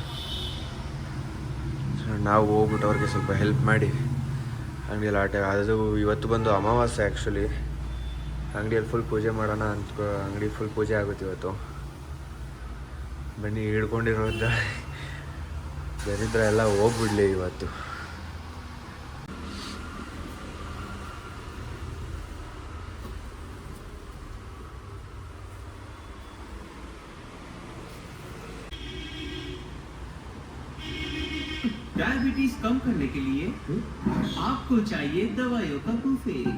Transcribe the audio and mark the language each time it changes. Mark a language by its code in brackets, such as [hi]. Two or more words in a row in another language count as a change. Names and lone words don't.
[kn] ನಾವು ಹೋಗ್ಬಿಟ್ಟು ಅವ್ರಿಗೆ ಸ್ವಲ್ಪ ಹೆಲ್ಪ್ ಮಾಡಿ ಅಂಗಡಿಯಲ್ಲಿ ಅದು ಇವತ್ತು ಬಂದು ಅಮಾವಾಸ್ಯೆ. ಆ್ಯಕ್ಚುಲಿ ಅಂಗಡಿಯಲ್ಲಿ ಫುಲ್ ಪೂಜೆ ಮಾಡೋಣ ಅಂತ ಅಂಗಡಿ ಫುಲ್ ಪೂಜೆ ಆಗುತ್ತೆ ಇವತ್ತು. ಬನ್ನಿ, ಹಿಡ್ಕೊಂಡಿರೋದ ದರಿದ್ರ ಎಲ್ಲ ಹೋಗ್ಬಿಡ್ಲಿ ಇವತ್ತು. [hi] डायबिटीज कम करने के लिए आपको चाहिए दवाइयों का बुफे।